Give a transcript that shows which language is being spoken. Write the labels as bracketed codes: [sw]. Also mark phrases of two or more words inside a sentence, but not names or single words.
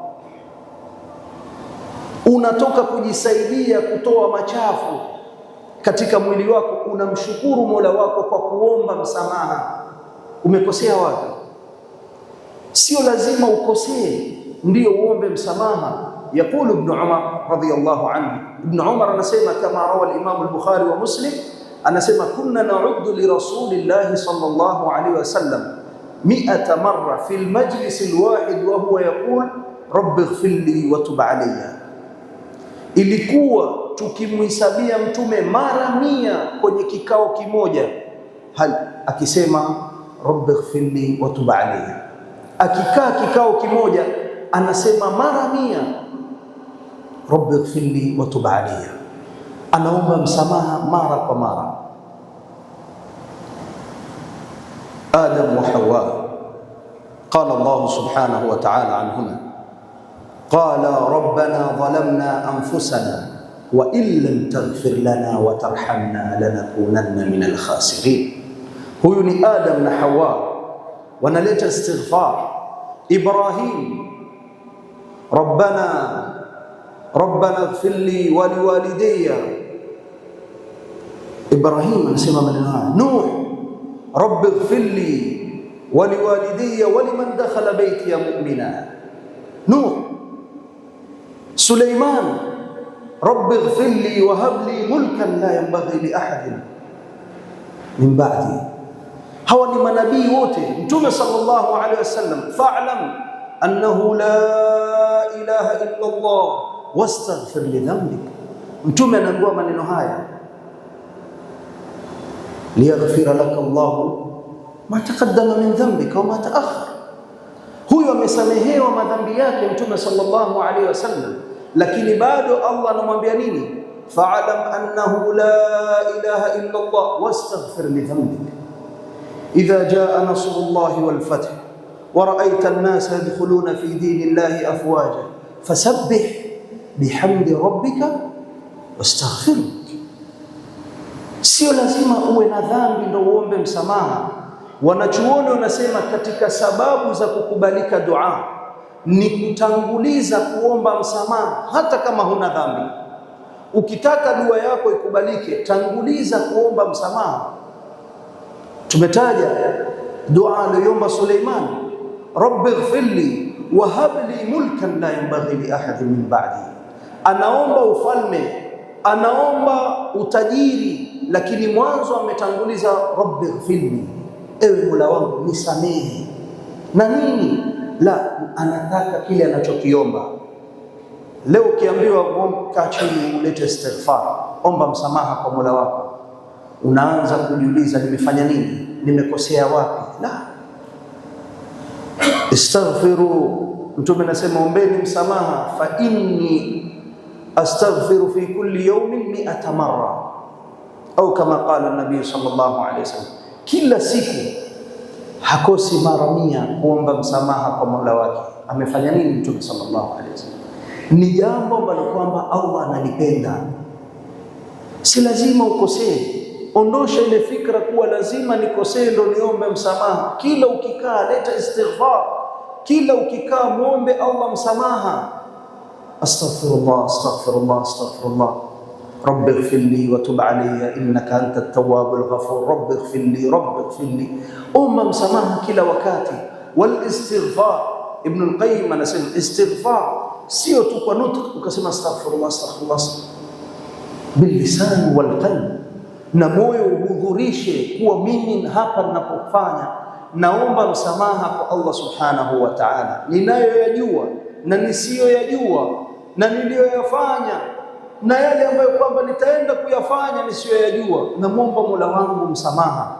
[sw] Unatoka kujisaidia kutoa machafu katika mwili wako, unamshukuru Mola wako kwa kuomba msamaha. Umekosea wapi? Sio lazima ukosee ndio uombe msamaha. [ar] يقول ابن عمر رضي الله عنه, [sw] Ibn Umar anasema kama [ar] رواه الإمام البخاري ومسلم, anasema كنا نعد لرسول الله صلى الله عليه وسلم 100 مرة في المجلس الواحد وهو يقول رب اغفر لي وتب علي. [sw] Ilikuwa tukimhisabia mtume mara 100 kwenye kikao kimoja, akisema [ar] رب اغفر لي وتب علي. [sw] Akikaa kikao kimoja anasema mara 100 [ar] رب اغفر لي وتب علي, [sw] anaomba msamaha mara kwa mara. Adam wa Hawa, [ar] قال الله سبحانه وتعالى عنهما، قال ربنا ظلمنا أنفسنا وإن لم تغفر لنا وترحمنا لنكونن من الخاسرين. [sw] Huyu ni Adam na Hawa wanaleta istighfar. [ar] Ibrahim, ربنا اغفر لي ولوالدي. [sw] Ibrahim anasema maneno haya. Nuh, [ar] رب اغفر لي ولوالدي ولمن دخل بيتي مؤمنا. [sw] Nuh. [ar] Suleiman, رب اغفر لي وهب لي ملكا لا ينبغي لأحد من بعدي. [sw] Hawa ni manabii wote. [ar] Mtume صلى الله عليه وسلم، فاعلم أنه لا إله إلا الله واستغفر لذنبك. [sw] Mtume anaambiwa maneno haya, [ar] ليغفر لك الله ما تقدم من ذنبك وما تأخر. [sw] Huyo amesamehewa madhambi yake Mtume [ar] صلى الله عليه وسلم, [sw] lakini bado Allah anamwambia nini? [ar] فاعلم أنه لا إله إلا الله واستغفر لذنبك. إذا جاء نصر الله والفتح ورأيت الناس يدخلون في دين الله أفواجا فسبح بحمد ربك واستغفره. [sw] Sio lazima uwe na dhambi ndio uombe msamaha. Wanachuoni wanasema katika sababu za kukubalika dua ni kutanguliza kuomba msamaha hata kama huna dhambi. Ukitaka dua yako ikubalike, tanguliza kuomba msamaha. Tumetaja dua aliyoomba Suleiman, [ar] رب اغفر لي وهب لي ملكا لا ينبغي لأحد من بعدي. [sw] Anaomba ufalme, anaomba utajiri, lakini mwanzo ametanguliza [ar] رب اغفر لي, [sw] ewe Mola wangu nisamehe. Na nini? La, anataka kile anachokiomba. Leo ukiambiwa kaa chini ulete istighfar, omba msamaha kwa Mola wako, unaanza kujiuliza nimefanya nini? Nimekosea wapi? La. Istaghfiru, Mtume anasema ombeni msamaha, [ar] فإني أستغفر في كل يوم 100 مرة, [sw] au kama [ar] قال النبي صلى الله عليه وسلم, [sw] kila siku hakosi mara 100 kuomba msamaha kwa Mola wake. Amefanya nini Mtume [ar] صلى الله عليه وسلم? [sw] Ni jambo ambalo kwamba Allah analipenda. Si lazima ukosee. Ondosha ile fikra kuwa lazima nikosee ndo niombe msamaha. Kila ukikaa leta istighfar, kila ukikaa muombe Allah msamaha. [ar] أستغفر الله، أستغفر الله، أستغفر الله. رب اغفر لي وتب علي إنك أنت التواب الغفور. رب اغفر لي، رب اغفر لي. [sw] Omba msamaha kila wakati. [ar] والاستغفار, [sw] Ibn al-Qayyim anasema istighfar sio tu kwa nutq ukasema [ar] أستغفر الله، أستغفر الله, باللسان والقلب, [sw] na moyo uhudhurishe kuwa mimi hapa ninapofanya naomba msamaha kwa Allah [ar] سبحانه وتعالى, [sw] ninayoyajua na nisiyoyajua na niliyoyafanya na yale ambayo kwamba nitaenda kuyafanya nisiyoyajua, namwomba Mola wangu msamaha.